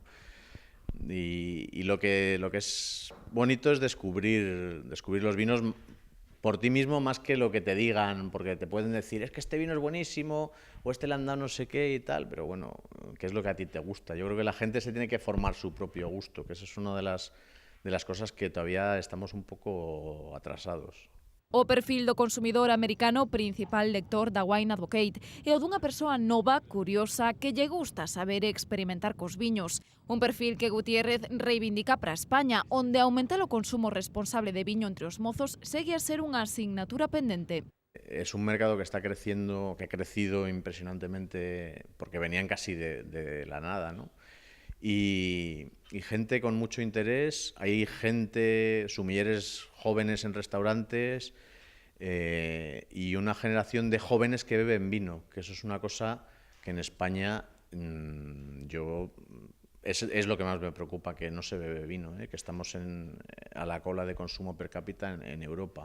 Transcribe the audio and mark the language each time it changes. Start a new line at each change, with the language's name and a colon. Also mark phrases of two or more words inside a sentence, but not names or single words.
Spanish: Y lo que es bonito es descubrir los vinos por ti mismo más que lo que te digan, porque te pueden decir, es que este vino es buenísimo, o este le han dado no sé qué y tal, pero bueno, ¿qué es lo que a ti te gusta? Yo creo que la gente se tiene que formar su propio gusto, que eso es una de las cosas que todavía estamos un poco atrasados.
Galician: O perfil do consumidor americano principal lector da Wine Advocate é o dunha persoa nova, curiosa, que lle gusta saber e experimentar cos viños. Un perfil que Gutiérrez reivindica para España, onde aumentar o consumo responsable de viño entre os mozos segue a ser unha asignatura pendente.
Spanish: Es un mercado que está creciendo, que ha crecido impresionantemente, porque venían casi de la nada, ¿no? Y gente con mucho interés, hay gente, sumilleres jóvenes en restaurantes y una generación de jóvenes que beben vino, que eso es una cosa que en España es lo que más me preocupa, que no se bebe vino, que estamos a la cola de consumo per cápita en Europa.